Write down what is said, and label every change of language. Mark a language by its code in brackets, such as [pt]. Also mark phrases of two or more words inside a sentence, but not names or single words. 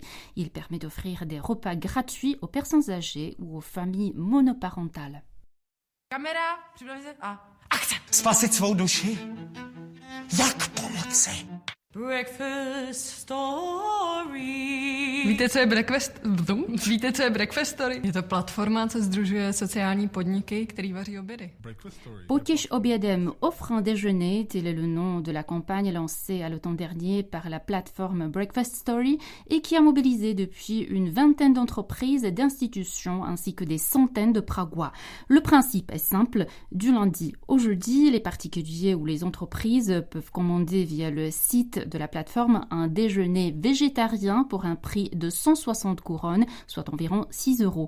[fr] Il permet d'offrir des repas gratuits aux personnes âgées ou aux familles monoparentales. [cs] Kamera, připravi se a akce. Spasit svou duši? Jak pomoci? Breakfast Story. Víte, co je Breakfast Story? Je to platforma, co sdružuje sociální podniky, který vaří obědy. [fr] Potěš obědem offre un déjeuner, tel est le nom de la campagne lancée à l'automne dernier par la plateforme Breakfast Story et qui a mobilisé depuis une vingtaine d'entreprises et d'institutions ainsi que des centaines de Pragois. Le principe est simple, du lundi au jeudi, les particuliers ou les entreprises peuvent commander via le site de la plateforme un déjeuner végétarien pour un prix de 160 couronnes, soit environ 6 €.